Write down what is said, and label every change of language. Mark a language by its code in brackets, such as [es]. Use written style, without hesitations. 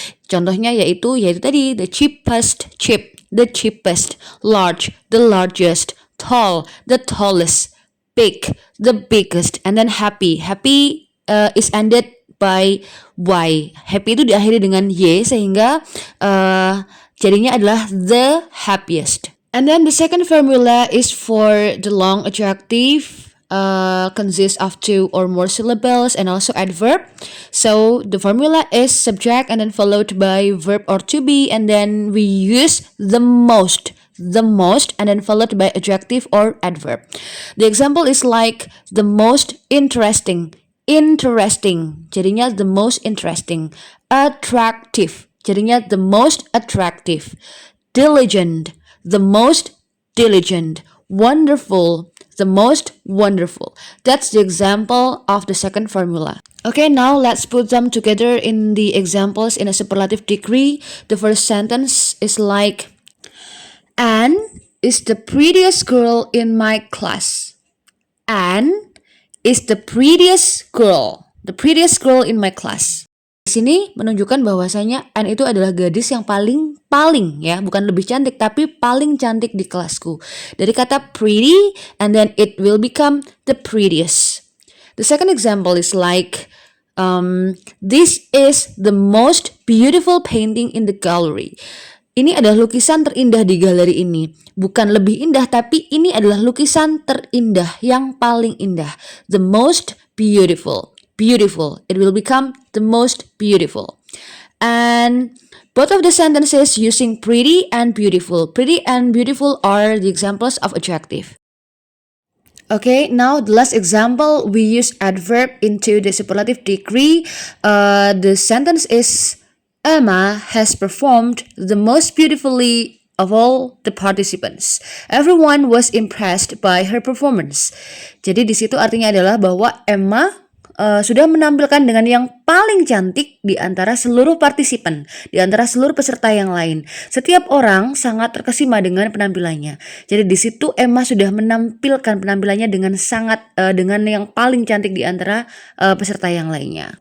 [id] Contohnya yaitu tadi [en] the cheapest, cheap, the cheapest, large, the largest, tall, the tallest, big, the biggest, and then happy. Happy is ended by y. [id] Happy itu diakhiri dengan y sehingga jadinya adalah the happiest. [en] And then the second formula is for the long adjective, consists of 2 or more syllables and also adverb. So the formula is subject and then followed by verb or to be, and then we use the most, and then followed by adjective or adverb. The example is like the most interesting, jadinya the most interesting. Attractive, jadinya the most attractive. Diligent, the most diligent. Wonderful, the most wonderful. That's the example of the second formula. Okay, now let's put them together in the examples in a superlative degree. The first sentence is like, Anne is the prettiest girl in my class. Anne is the prettiest girl in my class. [id] Di sini menunjukkan bahwasanya Anne itu adalah gadis yang paling ya, bukan lebih cantik tapi paling cantik di kelasku. Dari kata pretty and then it will become the prettiest. [en] The second example is like, this is the most beautiful painting in the gallery. [id] Ini adalah lukisan terindah di galeri ini. Bukan lebih indah, tapi ini adalah lukisan terindah, yang paling indah. [en] The most beautiful. Beautiful. It will become the most beautiful. And both of the sentences using pretty and beautiful. Pretty and beautiful are the examples of adjective. Okay, now the last example, we use adverb into the superlative degree. The sentence is, Emma has performed the most beautifully of all the participants. Everyone was impressed by her performance. [id] Jadi di situ artinya adalah bahwa Emma sudah menampilkan dengan yang paling cantik di antara seluruh partisipan, di antara seluruh peserta yang lain. Setiap orang sangat terkesima dengan penampilannya. Jadi di situ Emma sudah menampilkan penampilannya dengan dengan yang paling cantik di antara peserta yang lainnya.